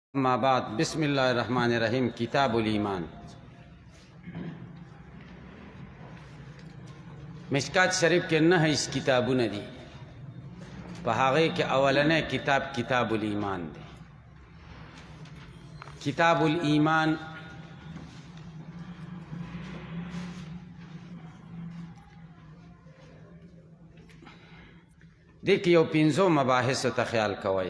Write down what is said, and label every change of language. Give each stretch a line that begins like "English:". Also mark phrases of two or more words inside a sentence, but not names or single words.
Arabic: اما بعد بسم اللہ الرحمن الرحیم
Pashto: کتاب الایمان مشکات شریف کے 9 اس کتابونه دي په هغه کې اولنې کتاب کتاب الایمان دی. کتاب الایمان دې کې یو 5 مباحث ته خیال کوئ.